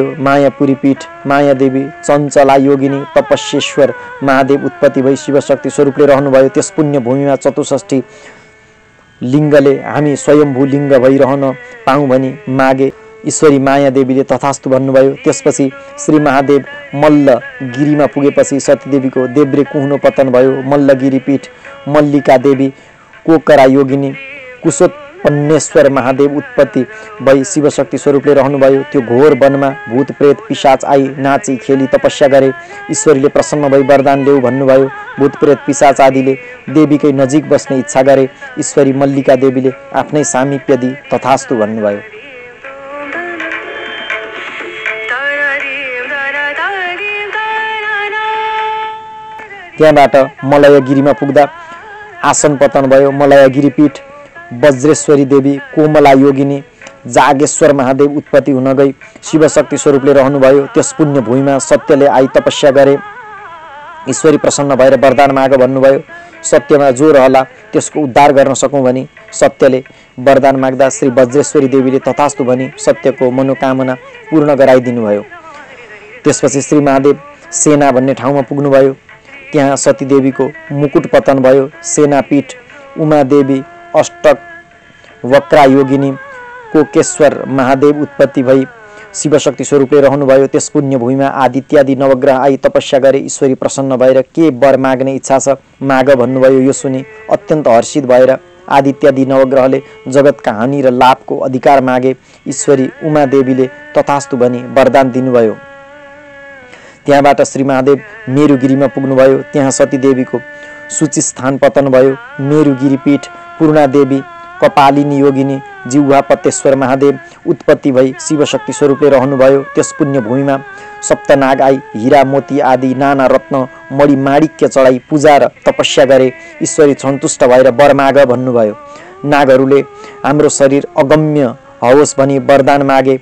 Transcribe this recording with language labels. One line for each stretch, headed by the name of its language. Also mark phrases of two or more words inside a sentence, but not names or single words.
Nepali: मायापुरी पीठ मायादेवी चञ्चला योगिनी तपस्येश्वर महादेव उत्पत्ति भई शिवशक्ति स्वरूपले रहनुभयो। त्यस पुण्य भूमिमा 64 लिङ्गले हामी स्वयम्भू लिङ्ग भइरहन पाऊँ भनी मागे। ईश्वरी मायादेवीले तथास्तु भन्नुभयो। त्यसपछि श्री महादेव मल्लगिरीमा पुगेपछि सतीदेवीको देब्रे कुहुनो पतन भयो। मल्लगिरी पीठ मल्लिका देवी कोकरा योगिनी कुशोत्पन्नेश्वर महादेव उत्पत्ति भई शिवशक्ति स्वरूपले रहनुभयो। त्यो घोर वनमा भूत प्रेत पिशाच आई नाची खेली तपस्या गरे। ईश्वरीले प्रसन्न भई वरदान ल्याऊ भन्नुभयो। भूत प्रेत पिशाच आदिले देवीकै नजिक बस्ने इच्छा गरे। ईश्वरी मल्लिका देवीले आफ्नै सामिप्य दिई तथास्तु भन्नुभयो। त्यहाँबाट मलयगिरीमा पुग्दा आसन पतन भयो। मलयगिरी पीठ वज्रेश्वरी देवी कोमला योगिनी जागेश्वर महादेव उत्पत्ति हुन गई शिवशक्ति स्वरूपले रहनुभयो। त्यस पुण्य भूमिमा सत्यले आई तपस्या गरे। ईश्वरी प्रसन्न भएर वरदान माग भन्नुभयो। सत्यमा जो रहला त्यसको उद्धार गर्न सकौँ भनी सत्यले वरदान माग्दा श्री वज्रेश्वरी देवीले तथास्तु भनी सत्यको मनोकामना पूर्ण गराइदिनुभयो। त्यसपछि श्री महादेव सेना भन्ने ठाउँमा पुग्नुभयो। त्यहाँ सतीदेवीको मुकुट पतन भयो। सेनापीठ उमादेवी अष्टक वक्रा योगिनी कोकेश्वर महादेव उत्पत्ति भई शिवशक्ति स्वरूपले रहनुभयो। त्यस पुण्य भूमिमा आदित्यादि नवग्रह आई तपस्या गरे। ईश्वरी प्रसन्न भएर के वर माग्ने इच्छा छ माग भन्नुभयो। यो सुनि अत्यन्त हर्षित भएर आदित्यादि नवग्रहले जगतका हानि र लाभको अधिकार मागे। ईश्वरी उमादेवीले तथास्तु भनी वरदान दिनुभयो। त्यहाँबाट श्री महादेव मेरुगिरीमा पुग्नुभयो। त्यहाँ सतीदेवीको सूची स्थान पतन भयो। मेरुगिरी पीठ पूर्णादेवी कपालिनी योगिनी जिह्वापतेश्वर महादेव उत्पत्ति भई शिवशक्ति स्वरूपले रहनुभयो। त्यस पुण्य भूमिमा सप्तनाग आई हीरा मोती आदि नाना रत्न मणि माणिक्य चढाई पूजा र तपस्या गरे। ईश्वरी सन्तुष्ट भएर वर माग भन्नुभयो। नागहरूले हाम्रो शरीर अगम्य होस् भनी वरदान मागे।